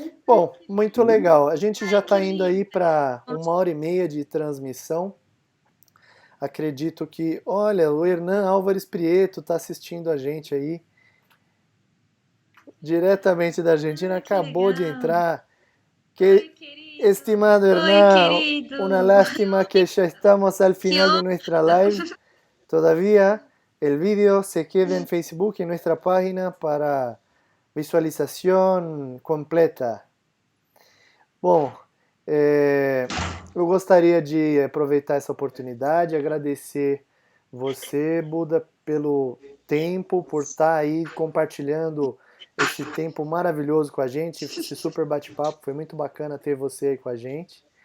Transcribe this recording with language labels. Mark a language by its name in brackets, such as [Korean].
[Portuguese] Bom, muito legal. A gente já está indo aí para 1h30 de transmissão. Acredito que, olha, o Hernan Álvares Prieto está assistindo a gente aí, diretamente da Argentina, acabou de entrar. [Spanish] Estimado Hernán, una lástima que ya estamos al final de nuestra live. Todavía el vídeo se queda en Facebook, en nuestra página, [Portuguese] para visualização completa. Bom, eu gostaria de aproveitar essa oportunidade, agradecer você, Buda, pelo tempo, por estar aí compartilhando esse tempo maravilhoso com a gente, esse super bate-papo, foi muito bacana ter você aí com a gente.